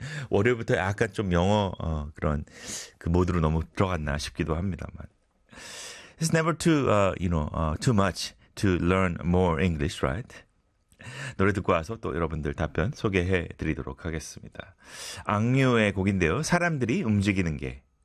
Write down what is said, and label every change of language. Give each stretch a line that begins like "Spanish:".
Korean: 월요일부터 약간 좀 영어 그런 그 모드로 너무 들어갔나 싶기도 합니다만.
English: It's never too, you know, too much to learn more English, right?
Korean: 노래 듣고 와서 또 여러분들 답변 소개해 드리도록 하겠습니다. 악뮤의 곡인데요. 사람들이 움직이는 게.